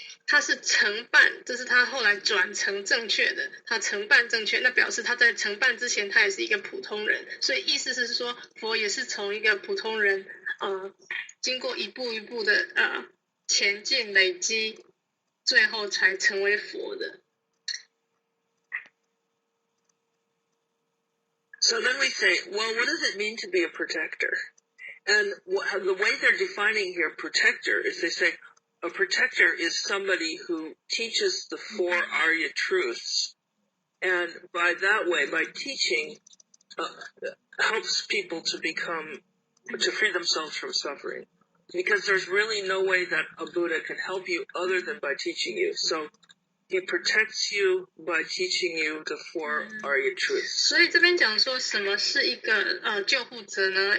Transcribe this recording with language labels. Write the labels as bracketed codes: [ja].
[zh] 他是承办，这是他后来转成正确的，他承办正确，那表示他在承办之前他也是一个普通人，所以意思是说佛也是从一个普通人经过一步一步的前进累积，最后才成为佛的。 [en] So then we say, well, what does it mean to be a protector? And the way they're defining here protector is they say, a protector is somebody who teaches the 4 Arya truths, and by that way, by teaching, helps people to free themselves from suffering. Because there's really no way that a Buddha can help you other than by teaching you. So he protects you by teaching you the 4 Arya truths. [zh] 所以这边讲说什么是一个救护者呢？